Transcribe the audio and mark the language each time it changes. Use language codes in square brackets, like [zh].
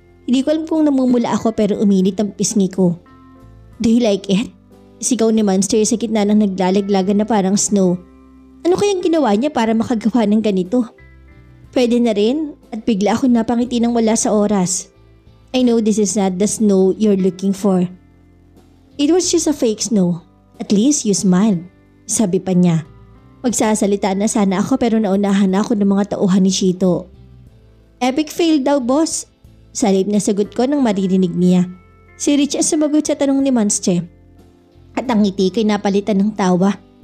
[tl] Hindi ko alam kung namumula ako pero uminit ang pisngi ko. [en] Do you like it? [tl] Sigaw ni Monster sa gitna ng naglalaglagan na parang snow. Ano kayang ginawa niya para makagawa ng ganito? Pwede na rin at bigla ako napangiti nang wala sa oras. [en] I know this is not the snow you're looking for. It was just a fake snow. At least you smiled. [tl] Sabi pa niya. Magsasalita na sana ako pero naunahan na ako ng mga tauhan ni Chito. Epic fail daw, boss. Salib na sagot ko nang maririnig niya. Si Rich ang sumagot sa tanong ni Monster. At ang ngiti ko'y napalitan ng tawa.